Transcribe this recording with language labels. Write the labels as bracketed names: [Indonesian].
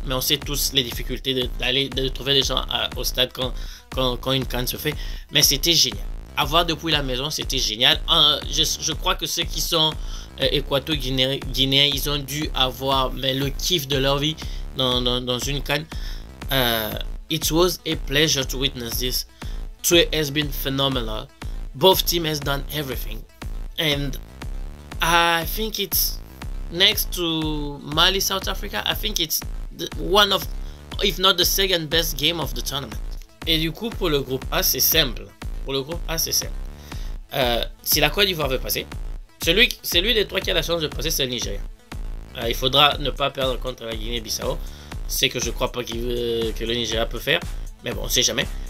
[French] Mais on sait tous les difficultés de trouver des gens au stade quand une CAN se fait. Mais c'était génial. À voir depuis la maison, c'était génial. Je crois que ceux qui sont équato-guinéens, ils ont dû avoir le kiff de leur vie dans une CAN. [English] It was a pleasure to witness this. Tsoué has been phenomenal. Both teams has done everything. And I think it's next to Mali, South Africa. I think it's one of, if not the second best game of the tournament. [French] Et du coup, pour le groupe A, c'est simple. Pour le groupe A, c'est simple. Si la Côte d'Ivoire veut passer, celui des trois qui a la chance de passer, c'est le Nigeria. Il faudra ne pas perdre contre la Guinée-Bissau. C'est que je crois pas que le Nigeria peut faire. Mais bon, on sait jamais.